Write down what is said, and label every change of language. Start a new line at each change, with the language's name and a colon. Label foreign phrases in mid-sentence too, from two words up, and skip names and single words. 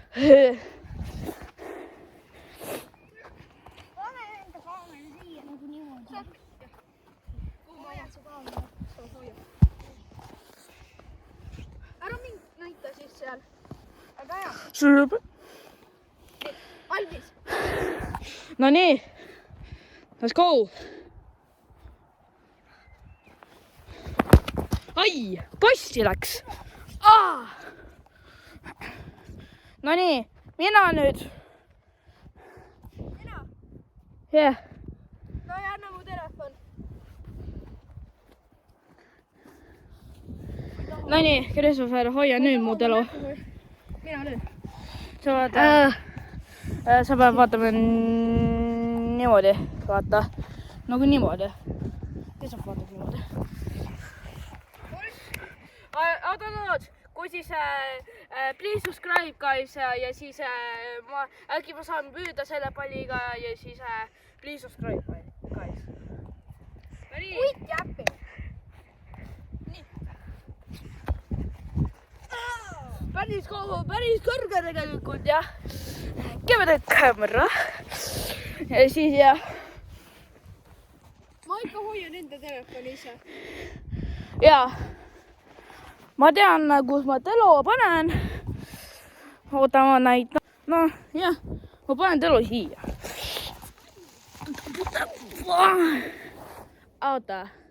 Estonian: Pane enda kaamera siia nagu niimoodi. Kuhu ma ajan su kaamera? Ära mind näita siis seal. Aga hea. Valmis. No nii.
English: Let's go.
Estonian: Ai, posti läks. No nii, mina nüüd. Mina. Yeah. No ja anna mu telefon. No nii, Christopher, hoia nüüd mu telu. Mina löön. Sa pead vaatama niimoodi, vaata. Nagu niimoodi. Christopher vaatab niimoodi. Oot, kui siis
English: please subscribe guys
Estonian: ja siis äkki ma saan püüda selle palliga ja siis
English: please subscribe guys. Uit jäppi.
Estonian: Päris kõrge tegelikult jah.
English: Give it a camera.
Estonian: Ja siis jah. Ma ikka hoian enda telefoni ise. Jaa. Ma tean, kus ma telo panen. Oota, ma näitan. No, jah. Ma panen telo siia. Oota.